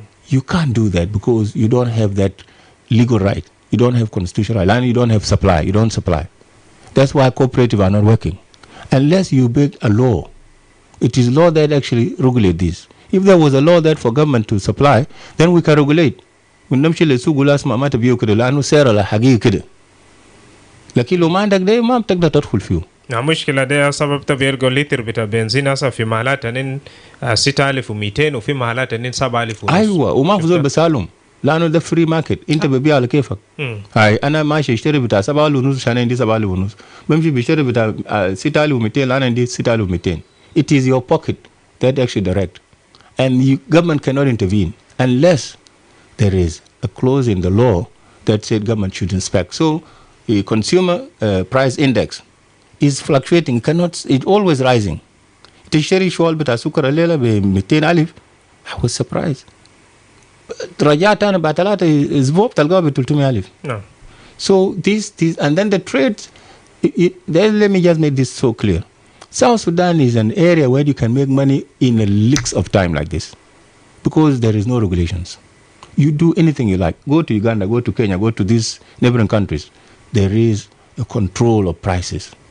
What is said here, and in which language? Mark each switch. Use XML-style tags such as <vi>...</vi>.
<en>You can't do that because you don't have that legal right. You don't have constitutional right, and you don't have supply. You don't supply. That's why cooperatives are not working. Unless you make a law, it is law that actually regulate this. If there was a law that for government to supply, then we can regulate.</en> <ar>ونمشي للسوق ولا اسمع ما تبيو كده لأنه سعر الحقيقي كده. لكن لو ما عندك ده ما بتقدر تدخل فيه. المشكلة ده سبب تبيرجو لتر بتاع بنزين هسه في محلات انين 6200 وفي محلات انين 7000 ونص. أيوة وما في زول بسالهم لأنه ده فري ماركت أنت ببيع على كيفك. هاي أنا ماشي اشتري بتاع 7000 ونص عشان عندي 7000 ونص. بمشي بشتري بتاع 6200 لأن عندي 6200.</ar> <en>It is your pocket that actually direct. And government cannot intervene unless there is a clause in the law that said government should inspect. So the consumer price index is fluctuating. It's always rising.</en> <ar>تشتري شوال بتاع سكر الليلة ب200,000.</ar> <en>I was surprised.</en> <ar>رجعت أنا بعد 3 أسبوع تلقاه ب300,000.</ar> <en>No. So this and then the trade. Let me just make this so clear. South Sudan is an area where you can make money in a licks of time like this because there is no regulations. You do anything you like. Go to Uganda, go to Kenya, go to these neighboring countries. There is a control of prices.</en>